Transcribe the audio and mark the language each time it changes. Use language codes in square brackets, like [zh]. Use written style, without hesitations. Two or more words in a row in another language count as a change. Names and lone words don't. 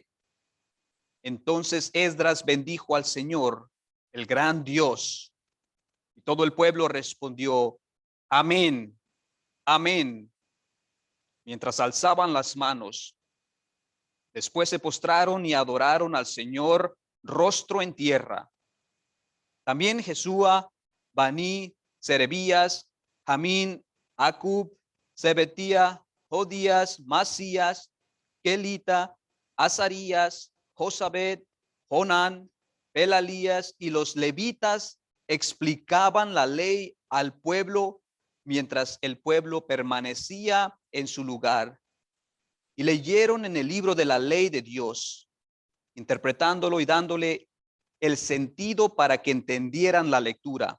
[es] Entonces Esdras bendijo al Señor, el gran Dios. Y todo el pueblo respondió, amén, amén, mientras alzaban las manos. Después se postraron y adoraron al Señor rostro en tierra. También Jesúa, Bani, Serebías, Jamín, Acub, Sebetía, Jodías, Masías, Kelita, Azarías, Josabed, Jonán, Pelalías y los levitas explicaban la ley al pueblo mientras el pueblo permanecía en su lugar. Y leyeron en el libro de la ley de Dios, interpretándolo y dándole el sentido para que entendieran la lectura.